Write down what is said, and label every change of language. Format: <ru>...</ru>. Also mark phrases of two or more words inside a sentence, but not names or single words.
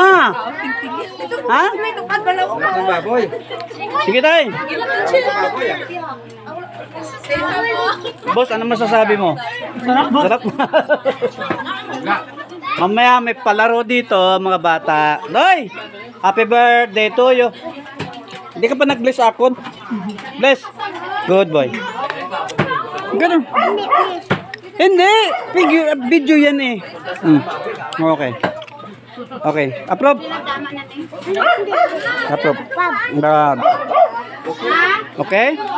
<tl>Ha? Baboy. Sige tayo. Boss, ano masasabi mo? Sarap. Mamaya may palaro dito, mga bata. Doy!</tl> <en>Happy birthday to you.</en> <tl>Hindi ka pa nag-bless akon?</tl> <en>Bless. Good boy.</en> <tl>Ganun. Hindi. Video yan eh.</tl> <en>Okay. Okay. Approve. Approve. Okay?</en>